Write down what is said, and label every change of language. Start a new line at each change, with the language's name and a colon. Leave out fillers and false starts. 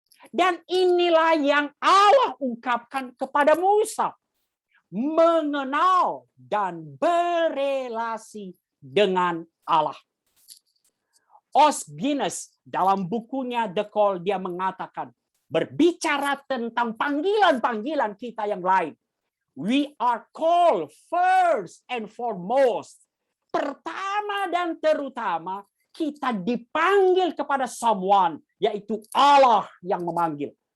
Indonesian: Dan inilah yang Allah ungkapkan kepada Musa. Mengenal dan berelasi dengan Allah. Os Guinness dalam bukunya The Call dia mengatakan, berbicara tentang panggilan-panggilan kita yang lain.
English: We are called first and foremost.
Indonesian: Pertama dan terutama kita dipanggil kepada someone, yaitu Allah yang memanggil.